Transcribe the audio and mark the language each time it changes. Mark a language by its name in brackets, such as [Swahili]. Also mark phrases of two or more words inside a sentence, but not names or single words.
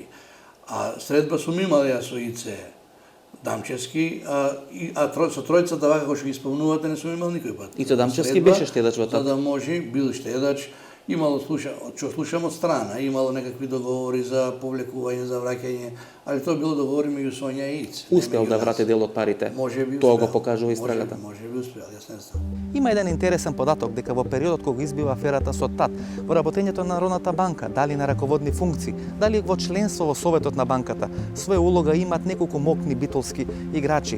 [Macedonian] А средба сум имал јас со Ице Дамчевски, а со тројцата вака кои што ги исполнувате не сум имал никој пат. Ице Дамчевски беше штедач во ТАТ? За да може, бил штедач. Имало што слушам од страна, имало некакви договори за повлекување, за враќање, [Serbian] Ali to je bilo dogovoreno među Sonja i Ic. [Macedonian] Успеал да врати дел од парите. Тоа го покажува истрагата. Може би успеал, јас не знам. Има еден интересен податок дека во периодот кога избива аферата со ТАТ, во работењето на Народната банка, дали на раководни функции, дали во членство во Советот на банката, своја улога имаат неколку мокни битолски играчи.